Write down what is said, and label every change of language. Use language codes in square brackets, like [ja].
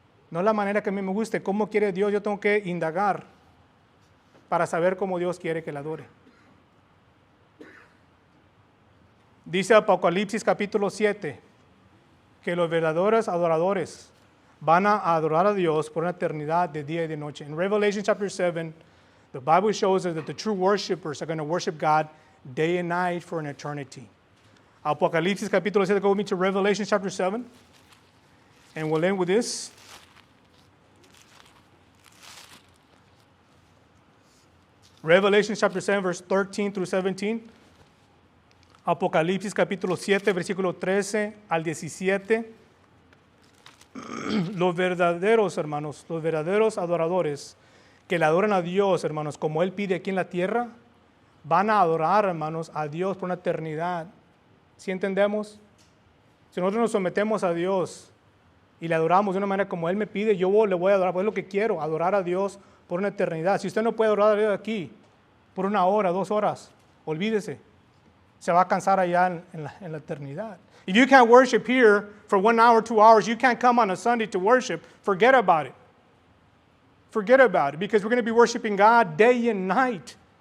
[es] No la manera que a mí me guste. ¿Cómo quiere Dios? Yo tengo que indagar para saber cómo Dios quiere que le adore. Dice Apocalipsis capítulo 7 que los verdaderos adoradores van a adorar a Dios por una eternidad de día y de noche. [en] In Revelation chapter 7, the Bible shows us that the true worshipers are going to worship God day and night for an eternity. [es] Apocalipsis capítulo 7, [en] go with me to Revelation chapter 7, and we'll end with this. Revelation chapter 7, verse 13 through 17. [es] Apocalipsis capítulo 7, versículo 13 al 17. Los verdaderos, hermanos, los verdaderos adoradores que le adoran a Dios, hermanos, como Él pide aquí en la tierra, van a adorar, hermanos, a Dios por una eternidad. ¿Sí entendemos? Si nosotros nos sometemos a Dios y le adoramos de una manera como Él me pide, yo le voy a adorar, pues es lo que quiero, adorar a Dios por una eternidad. Si usted no puede adorar a Dios aquí por 1 hora, 2 horas, olvídese. Se va a cansar allá en la eternidad. [en] If you can't worship here for 1 hour, 2 hours, you can't come on a Sunday to worship, forget about it. Forget about it, because we're going to be worshiping God day and night.